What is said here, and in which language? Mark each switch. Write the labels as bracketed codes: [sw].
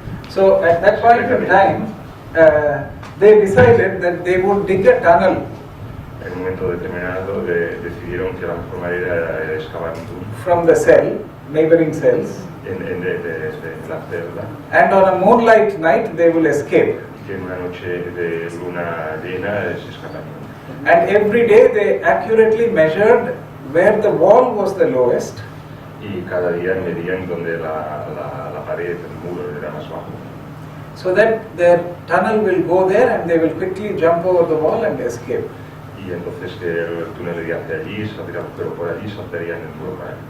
[en] So at that point in time, they decided that they would dig a tunnel. [es] En un momento determinado decidieron que la mejor manera era excavar un túnel. [en] From the cell, neighboring cells. [es] De la celda. [en] And on a moonlight night, they will escape. [es] Y en una noche de luna llena se escaparon. [en] And every day they accurately measured where the wall was the lowest. [es] Y cada día medían donde la pared, el muro era más bajo. [en] So that their tunnel will go there and they will quickly jump over the wall and escape. [es] Y entonces el túnel iría hacia allí, saldría pero por allí saltarían el muro para allí.